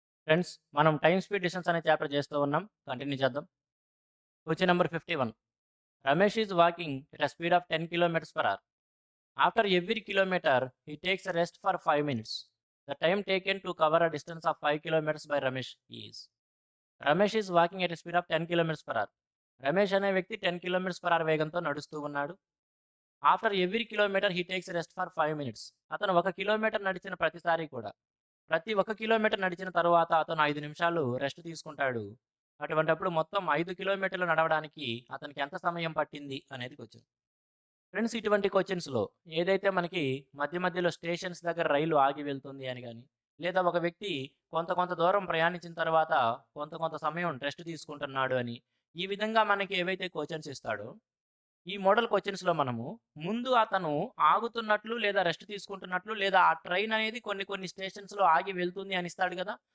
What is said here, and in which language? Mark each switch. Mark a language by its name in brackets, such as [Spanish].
[Telugu] Friends మనం time speed distance అనే chapter చేస్తూ ఉన్నాం. కంటిన్యూ చేద్దాం. Question number 51. [English] Ramesh is walking at a speed of 10 kilometers per hour. After every kilometer he takes a rest for 5 minutes. The time taken to cover a distance of 5 kilometers by Ramesh is. Ramesh is walking at a speed of 10 kilometers per hour. [Telugu] Ramesh అనే వ్యక్తి 10 kilometres per hour వేగంతో నడుస్తూ ఉన్నాడు. [English] After every kilometer he takes a rest for 5 minutes. [Telugu] అతను 1 kilometre నడిచిన ప్రతిసారి కూడా ప్రతి 1 కిలోమీటర్ నడిచిన తరువాత అతను 5 నిమిషాలు రెస్ట్ తీసుకుంటాడు. అటువంటప్పుడు మొత్తం 5 కిలోమీటర్లు నడవడానికి అతనికి ఎంత సమయం పట్టింది అనేది క్వెషన్. ఫ్రెండ్స్ ఇటువంటి క్వెషన్స్‌లో ఏదైతే మనకి మధ్య మధ్యలో స్టేషన్స్ దగ్గర రైలు ఆగి వెళ్తుంది అని గాని, లేదా ఒక వ్యక్తి కొంత కొంత దూరం ప్రయాణించిన తర్వాత కొంత కొంత సమయం రెస్ట్ తీసుకుంటున్నాడు అని, ఈ విధంగా మనకి ఏవైతే క్వెషన్స్ ఇస్తాడో, ఈ మోడల్ క్వెషన్స్‌లో మనము ముందు అతను ఆగుతున్నట్లు లేదా రెస్ట్ తీసుకుంటున్నట్లు లేదా ఆ ట్రైన్ అనేది కొన్ని కొన్ని స్టేషన్స్‌లో ఆగి వెళ్తుంది అని ఇస్తాడు గదా!